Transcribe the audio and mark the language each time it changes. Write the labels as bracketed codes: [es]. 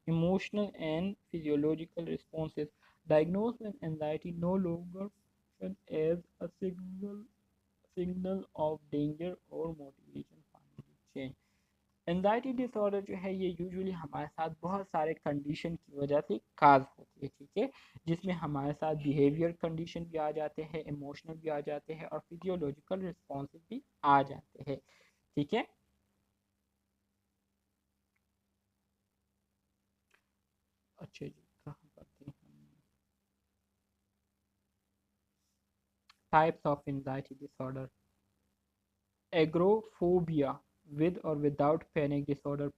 [en] emotional and physiological responses diagnosed when anxiety no longer functions as a signal of danger or motivation for change. [ur] Anxiety dish order جو ہے یہ usually ہمارے ساتھ بہت سارے condition کی وجہ سے کاز ہوتی ہے. ٹھیک ہے. جس میں ہمارے ساتھ بیہیویئر کنڈیشن بھی آ جاتے ہیں, ایموشنل بھی آ جاتے ہیں, اور فزیولوجیکل رسپانسز بھی آ جاتے ہیں. ٹھیک ہے. اچھا جی, کہاں کرتے ہیں types of anxiety dish order. [en] Agoraphobia with or without panic disorder.